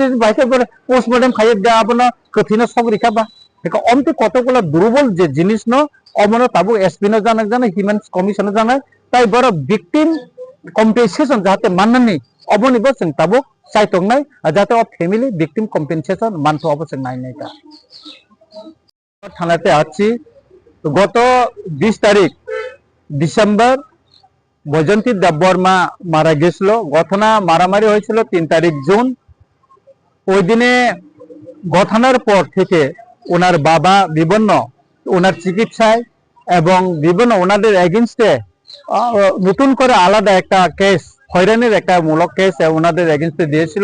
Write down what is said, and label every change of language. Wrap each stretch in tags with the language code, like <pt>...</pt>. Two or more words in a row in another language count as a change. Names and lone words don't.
<trp>बायके पोस्टमार्टम खाय दाबनो कथिन सगरिखा बा एका अमते कतगुला दुर्बल जे जिनिस न अमनो ताबो एसपी न जानक जानाय</trp> <en>human rights commission</en> <trp>जानाय ताई बर</trp> <en>victim compensation</en> <trp>जाहाते माननानै अबनि बसं ताबो साइटंनाय जाहाते</trp> <en>family victim compensation</en> <trp>मानतो अबसं नायनायका थानाते आछि गत 20 तारिख डिसेम्बर</trp> <bn>বৈজন্তী দেববর্মা মারা গেছিল। ঘটনা মারামারি হয়েছিল 3 তারিখ জুন। ওই দিনে ঘটনার পর থেকে ওনার বাবা বিভিন্ন ওনার চিকিৎসায় এবং বিভিন্ন ওনাদের এগেইনস্টে নতুন করে আলাদা একটা কেস হয়রানির একটা মূলক কেস ওনাদের এগেইনস্টে দিয়েছিল।</bn>